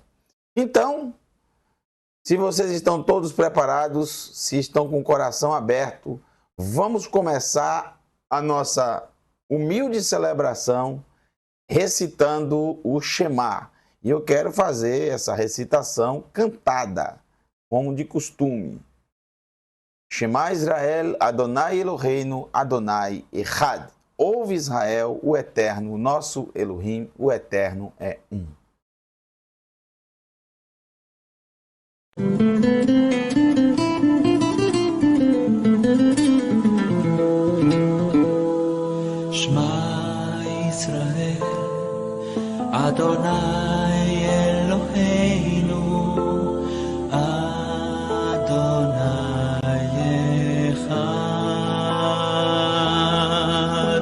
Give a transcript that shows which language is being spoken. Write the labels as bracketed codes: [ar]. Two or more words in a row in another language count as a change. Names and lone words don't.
[pt] Então, se vocês estão todos preparados, se estão com o coração aberto, vamos começar a nossa humilde celebração recitando o Shema. E eu quero fazer essa recitação cantada, como de costume. [he] שמע ישראל, אדני אלהינו, אדני אחד. [pt] Ouve Israel, o Eterno, o nosso Elohim, o Eterno é um. [he] שמע ישראל, אדני אלהינו, אדני אחד.